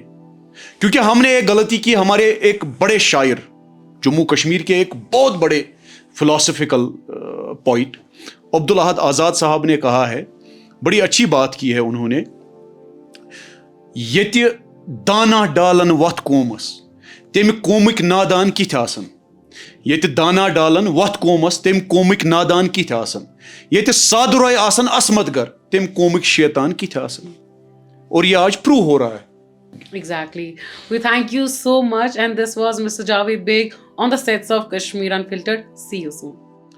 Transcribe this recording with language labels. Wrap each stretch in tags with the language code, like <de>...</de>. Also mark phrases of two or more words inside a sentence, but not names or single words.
<hi>क्योंकि हमने एक गलती की, हमारे एक बड़े शायर, जम्मू कश्मीर के एक बहुत बड़े</hi> <en>philosophical point</en> <hi>अब्दुल अहद आज़ाद साहब ने कहा है, बड़ी अच्छी बात की है उन्होंने,</hi> <ks>यति दाना डालन वत कोमस तेम कोमिक नादान किथ आसन, यति दाना डालन वत कोमस तेम कोमिक नादान किथ आसन, यति सादुराय आसन असमतगर तेम कोमिक शैतान किथ आसन।</ks> <hi>और ये आज प्रूव हो रहा है।</hi> <en>Exactly. We thank you so much, and this was Mr. Javed Beg on the sets of Kashmir Unfiltered. See you soon.</en>